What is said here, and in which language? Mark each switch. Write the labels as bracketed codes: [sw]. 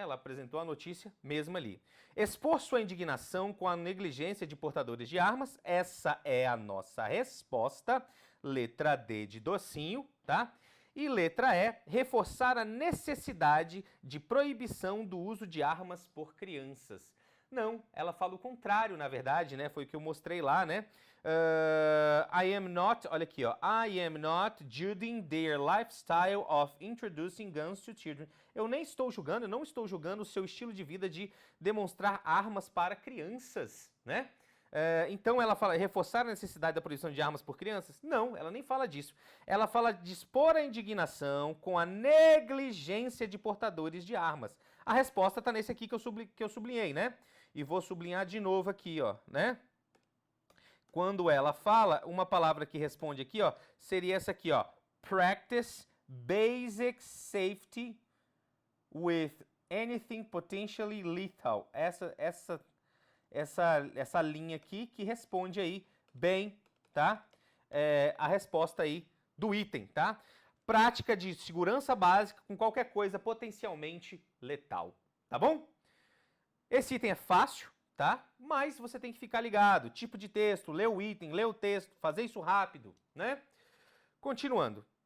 [pt] Ela apresentou a notícia mesmo ali. Expor sua indignação com a negligência de portadores de armas, essa é a nossa resposta, letra D de docinho, tá? E letra E, reforçar a necessidade de proibição do uso de armas por crianças. Não, ela fala o contrário, na verdade, né? Foi o que eu mostrei lá, né? [en] I am not, [pt] olha aqui, ó. [en] I am not judging their lifestyle of introducing guns to children. [pt] Eu nem estou julgando, eu não estou julgando o seu estilo de vida de demonstrar armas para crianças, né? Então ela fala reforçar a necessidade da proibição de armas por crianças? Não, ela nem fala disso. Ela fala de expor a indignação com a negligência de portadores de armas. A resposta está nesse aqui que eu sublinhei, né? E vou sublinhar de novo aqui, ó, né? Quando ela fala, uma palavra que responde aqui, ó, seria essa aqui, ó. [en] Practice basic safety with anything potentially lethal. [pt] Essa linha aqui que responde aí bem, tá? A resposta aí do item, tá? Prática de segurança básica com qualquer coisa potencialmente letal, tá bom? Esse item é fácil, tá? Mas você tem que ficar ligado, tipo de texto, ler o item, ler o texto, fazer isso rápido, né? Continuando.